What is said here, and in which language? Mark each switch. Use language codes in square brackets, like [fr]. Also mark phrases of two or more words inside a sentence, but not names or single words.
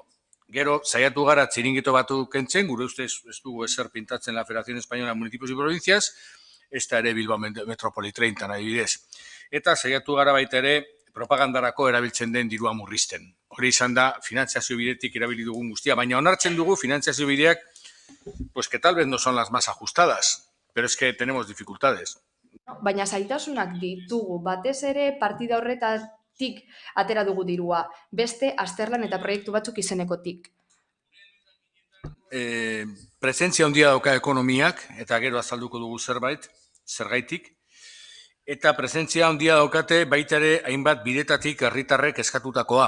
[eu] Gero, saiatu gara txiringito batu kentzen, gure ustez ez dugu ezer pintatzen la Federación Española de Municipios y Provincias, ez da ere Bilbao Metropoli 30 adibidez. Eta saiatu gara baita ere propagandarako erabiltzen den dirua murrizten. Hori izan da, finantziazio bidetik erabili dugun guztia, baina onartzen dugu finantziazio bideak, [es] pues que tal vez no son las más ajustadas, pero es que tenemos dificultades. [eu] Baina zailtasunak ditugu, batez ere partida horretatik atera dugu dirua, beste azterlan eta proiektu batzuk izenekotik. Presentzia handia dauka ekonomiak, eta gero azalduko dugu zergaitik, eta presentzia handia daukate baita ere hainbat bidetatik herritarrek eskatutakoa.